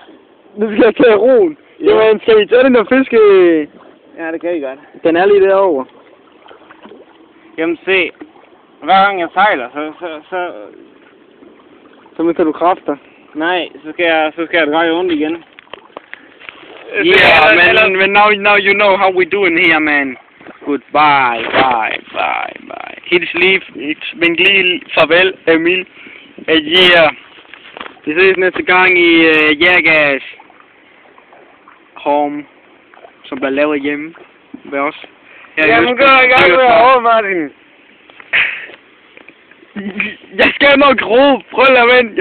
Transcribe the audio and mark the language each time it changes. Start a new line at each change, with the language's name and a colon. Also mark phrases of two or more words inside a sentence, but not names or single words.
Danish: Nu skal jeg tage roen. Ja. Jamen, skal vi tage den der fiske? Ja, det kan I godt. Den er lige derovre. Jamen se, hver gang jeg sejler, Så mister du kræfter. nej, så skal jeg dreje ondt igen.
English: Yeah, man, now you know how we doing here, man. Goodbye, bye.
Danish: Hils lige farvel, Emil.
English: Yeah.
Danish: Vi ses næste gang i Jackass Home, som bliver lavet hjemme ved os. Jamen, gå i gang med at over, Martin. Jeg skal nok ro. Prøv at vente.